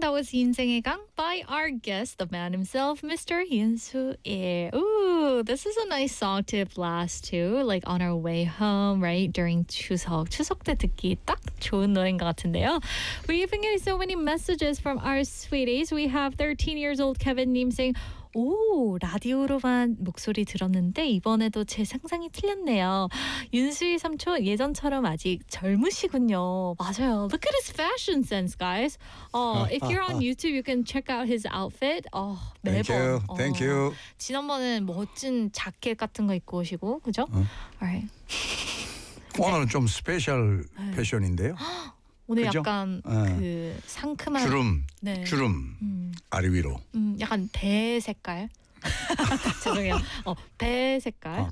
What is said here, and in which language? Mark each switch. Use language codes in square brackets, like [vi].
[en] That was 인생의 강 by our guest, the man himself, Mr. Hyun Soo Lee. Ooh, this is a nice song to blast too, like on our way home, right? During 추석. [ko] 추석 때 듣기 딱 좋은 노래인 것 같은데요. [en] We even get so many messages from our sweeties. We have 13 years old Kevin Nim saying, [ko] 오, 라디오로만 목소리 들었는데 이번에도 제 상상이 틀렸네요. 윤수희 삼촌 예전처럼 아직 젊으시군요. 맞아요. [en] Look at his fashion sense, guys. If you're on YouTube, you can check out his outfit. Thank you. [ko] 지난번에는 멋진 자켓 같은 거 입고 오시고, 그죠? [en] Alright. [ko] 오늘은 좀 스페셜 패션인데요. 오늘 그죠? 약간 그 상큼한 주름, 네. 주름 아래 위로. 약간 배 색깔. 죄송해요. 배 색깔.